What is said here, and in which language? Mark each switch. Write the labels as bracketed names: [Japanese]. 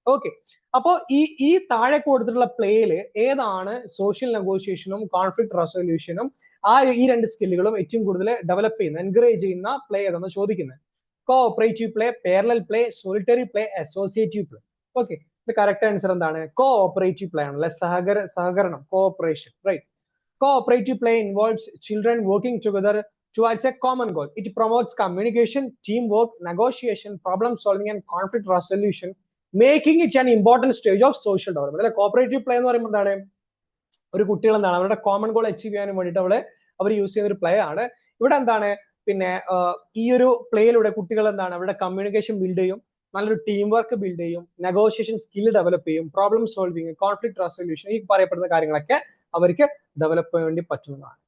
[Malayalam] Okay, അപ്പോ ഈ താഴെ കൊടുത്തിട്ടുള്ള പ്ലേയില് ഏതാണ് സോഷ്യൽ നെഗോഷിയേഷനും കോൺഫ്ലിക്ട് റെസൊല്യൂഷനും ഈ 2 സ്കില്ലുകളും ഏറ്റവും കൂടുതൽ ഡെവലപ്പ് ചെയ്യുന്ന, എൻകറേജ് ചെയ്യുന്ന പ്ലേ ഏതാണെന്ന് ചോദിക്കുന്നത്? [English] Cooperative play, parallel play, solitary play, associative play. [Malayalam] Okay, ഇത് കറക്റ്റ് ആൻസർ എന്താണ്? കോഓപ്പറേറ്റീവ് പ്ലേ ആണല്ലേ, സഹകരണം, cooperation. [English] Right, cooperative play involves children working together towards a common goal. It promotes communication, teamwork, negotiation, problem solving and conflict resolution, making it an important stage of social development. [Malayalam] അല്ലെ, cooperative play എന്ന് പറയുമ്പോൾ എന്താണ്, ഒരു കുട്ടികൾ എന്താണ് അവരുടെ common goal achieve ചെയ്യാനും വേണ്ടിയിട്ട് അവർ യൂസ് ചെയ്യുന്ന ഒരു പ്ലേ ആണ്. ഇവിടെ എന്താണ്, പിന്നെ ഈ ഒരു പ്ലേയിലൂടെ കുട്ടികൾ എന്താണ് അവരുടെ കമ്മ്യൂണിക്കേഷൻ ബിൽഡ് ചെയ്യും, നല്ലൊരു ടീം വർക്ക് ബിൽഡ് ചെയ്യും, നെഗോഷിയേഷൻ സ്കിൽ ഡെവലപ്പ് ചെയ്യും, പ്രോബ്ലം സോൾവിങ്, കോൺഫ്ലിക്ട് റെസൊല്യൂഷൻ, ഈ പറയപ്പെടുന്ന കാര്യങ്ങളൊക്കെ അവർക്ക് ഡെവലപ്പ് ചെയ്യാൻ വേണ്ടി പറ്റുന്നതാണ്.